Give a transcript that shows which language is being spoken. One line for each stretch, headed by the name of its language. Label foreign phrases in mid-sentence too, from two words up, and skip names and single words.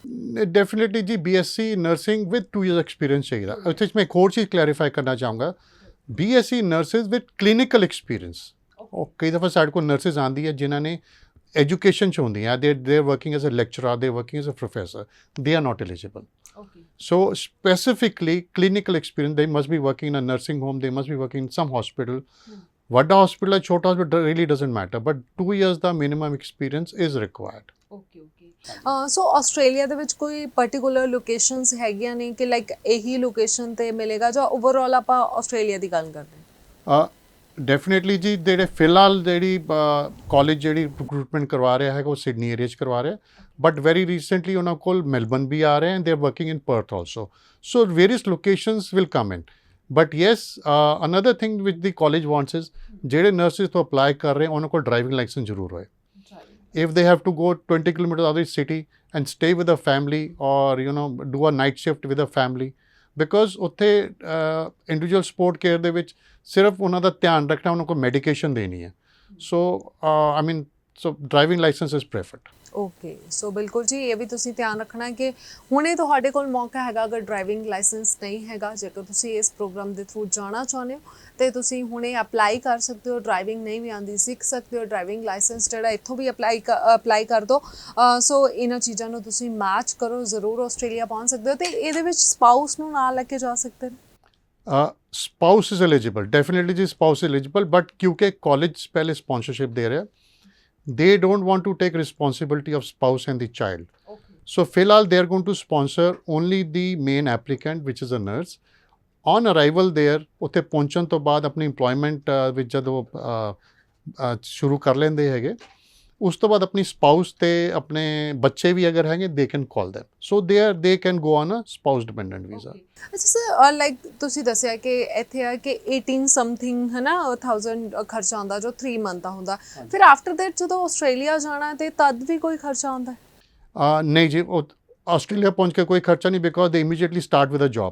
English: definitely ਜੀ BSc nursing with 2 years experience ਚਾਹੀਦਾ।
Punjabi: ਉੱਥੇ 'ਚ ਮੈਂ ਇੱਕ ਹੋਰ ਚੀਜ਼ ਕਲੈਰੀਫਾਈ ਕਰਨਾ ਚਾਹੂੰਗਾ,
English: BSc nurses with clinical experience.
Punjabi: ਉਹ ਕਈ ਦਫਾ ਸਾਡੇ ਕੋਲ ਨਰਸਿਸ ਆਉਂਦੀ ਹੈ ਜਿਨ੍ਹਾਂ ਨੇ ਐਜੂਕੇਸ਼ਨ 'ਚ ਹੁੰਦੀਆਂ,
English: they are working as a lecturer, they working as a professor, they are not eligible. ਓਕੇ So specifically clinical experience, they must be working in a nursing home, they must be working in some hospital. Vada hospital or chota hospital really doesn't matter, but 2 years the minimum experience is required. okay okay.
Punjabi: ਸੋ ਆਸਟ੍ਰੇਲੀਆ ਦੇ ਵਿੱਚ ਕੋਈ
English: particular locations
Punjabi: ਹੈਗੀਆਂ ਨੇ ਕਿ ਲਾਈਕ ਇਹੀ ਲੋਕੇਸ਼ਨ ਤੇ ਮਿਲੇਗਾ, ਜਾਂ ਓਵਰਆਲ ਆਪਾਂ ਆਸਟ੍ਰੇਲੀਆ ਦੀ ਗੱਲ ਕਰਦੇ ਹਾਂ? ਡੈਫੀਨਿਟਲੀ ਜੀ ਜਿਹੜੇ ਫਿਲਹਾਲ ਜਿਹੜੀ ਕਾਲਜ ਜਿਹੜੀ ਰਿਕਰੂਟਮੈਂਟ ਕਰਵਾ ਰਿਹਾ ਹੈਗਾ ਉਹ ਸਿਡਨੀ ਏਰੀਆ 'ਚ ਕਰਵਾ ਰਿਹਾ,
English: but very recently
Punjabi: ਉਹਨਾਂ ਕੋਲ ਮੈਲਬਨ ਵੀ ਆ ਰਹੇ
English: and they are working in Perth also. so various locations will come in, but yes another thing which the college wants is
Punjabi: ਜਿਹੜੇ ਨਰਸਿਸ ਤੋਂ ਅਪਲਾਈ ਕਰ ਰਹੇ ਉਹਨਾਂ ਕੋਲ
English: driving license
Punjabi: ਜ਼ਰੂਰ ਹੋਏ।
English: If they have to go 20 kilometers out of the city and stay with a family, or do a night shift with a family, because ਉੱਥੇ individual support care
Punjabi: ਦੇ ਵਿੱਚ ਸਿਰਫ ਉਹਨਾਂ ਦਾ ਧਿਆਨ ਰੱਖਣਾ, ਉਹਨਾਂ ਕੋਲ ਮੈਡੀਕੇਸ਼ਨ ਦੇਣੀ ਹੈ।
English: ਸੋ so driving license is preferred.
Punjabi: ਓਕੇ, ਸੋ ਬਿਲਕੁਲ ਜੀ ਇਹ ਵੀ ਤੁਸੀਂ ਧਿਆਨ ਰੱਖਣਾ ਕਿ ਹੁਣੇ ਤੁਹਾਡੇ ਕੋਲ ਮੌਕਾ ਹੈਗਾ, ਅਗਰ
English: driving license
Punjabi: ਨਹੀਂ ਹੈਗਾ, ਜੇਕਰ ਤੁਸੀਂ ਇਸ ਪ੍ਰੋਗਰਾਮ ਦੇ ਥਰੂ ਜਾਣਾ ਚਾਹੁੰਦੇ ਹੋ ਤੇ ਤੁਸੀਂ ਹੁਣੇ ਅਪਲਾਈ ਕਰ ਸਕਦੇ ਹੋ। ਡਰਾਈਵਿੰਗ ਨਹੀਂ ਵੀ ਆਉਂਦੀ, ਸਿੱਖ ਸਕਦੇ ਹੋ,
English: driving license
Punjabi: ਜਿਹੜਾ ਇੱਥੋਂ ਵੀ ਅਪਲਾਈ ਕਰ ਦਿਓ। ਸੋ ਇਹਨਾਂ ਚੀਜ਼ਾਂ ਨੂੰ ਤੁਸੀਂ ਮੈਚ ਕਰੋ, ਜ਼ਰੂਰ ਆਸਟ੍ਰੇਲੀਆ ਪਹੁੰਚ ਸਕਦੇ ਹੋ। ਤੇ ਇਹਦੇ ਵਿੱਚ ਸਪਾਊਸ ਨੂੰ ਨਾਲ ਲੈ ਕੇ ਜਾ ਸਕਦੇ ਨੇ?
English: Spouse is eligible, definitely ਜੀ spouse is eligible, but
Punjabi: ਕਿਉਂਕਿ ਕਾਲਜ ਪਹਿਲੇ ਸਪਾਂਸਰਸ਼ਿਪ ਦੇ ਰਿਹਾ,
English: they don't want to take responsibility of spouse and the child. ਓਕੇ So ਫਿਲਹਾਲ they are going to sponsor only the main applicant, which is a nurse. On arrival there,
Punjabi: ਉੱਥੇ ਪਹੁੰਚਣ ਤੋਂ ਬਾਅਦ ਆਪਣੀ employment ਵਿੱਚ ਜਦੋਂ ਸ਼ੁਰੂ ਕਰ ਲੈਂਦੇ ਹੈਗੇ, ਉਸ ਤੋਂ ਬਾਅਦ ਆਪਣੀ ਸਪਾਊਸ ਤੇ ਆਪਣੇ ਬੱਚੇ ਵੀ ਅਗਰ ਹੈਗੇ,
English: they can call them. So they can go on a spouse dependent visa.
Punjabi: ਅੱਛਾ ਸਰ, ਲਾਈਕ ਤੁਸੀਂ ਦੱਸਿਆ ਕਿ ਇੱਥੇ ਆ ਕਿ 18 ਸਮਥਿੰਗ ਹੈ ਨਾ 1000 ਖਰਚਾ ਆਉਂਦਾ ਜੋ 3 ਮੰਥ ਦਾ ਹੁੰਦਾ, ਫਿਰ
English: after that
Punjabi: ਜਦੋਂ ਆਸਟ੍ਰੇਲੀਆ ਜਾਣਾ ਤੇ ਤਦ ਵੀ ਕੋਈ ਖਰਚਾ ਆਉਂਦਾ ਹੈ? ਨਹੀਂ ਜੀ, ਆਸਟ੍ਰੇਲੀਆ ਪਹੁੰਚ ਕੇ ਕੋਈ ਖਰਚਾ ਨਹੀਂ,
English: because they immediately start with a job.